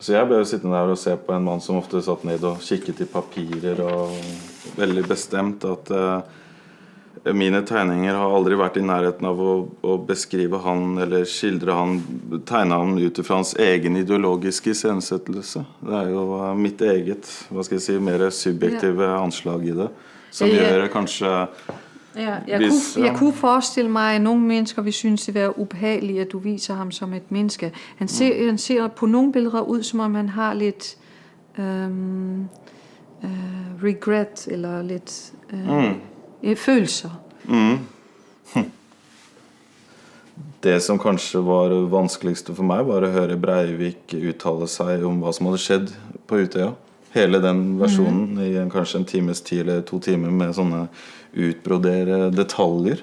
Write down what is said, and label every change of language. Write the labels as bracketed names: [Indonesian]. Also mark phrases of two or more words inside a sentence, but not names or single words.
[Norwegian] Så jeg ble jo sittende der og se på en mann som ofte satt ned og kikket i papirer og veldig bestemt at mine tegninger har aldri vært i nærheten av å beskrive han eller skildre han, tegne han ut fra hans egen ideologiske iscenesettelse. Det jo mitt eget, hva skal jeg si, mer subjektive anslag i det, som gjør kanskje... [Danish] Ja, jeg kunne forestille mig, at nogle mennesker vil synes, det være ubehageligt, at du viser ham som et menneske. Han ser på nogle billeder ud, som om han har lidt regret, eller lidt følelser. [Norwegian] Det som kanskje var vanskeligste for meg var å høre Breivik uttale seg om hva som hadde skjedd på Utøya. Hele den versjonen i kanskje en times tid eller 2 timer med sånne utbrodere detaljer.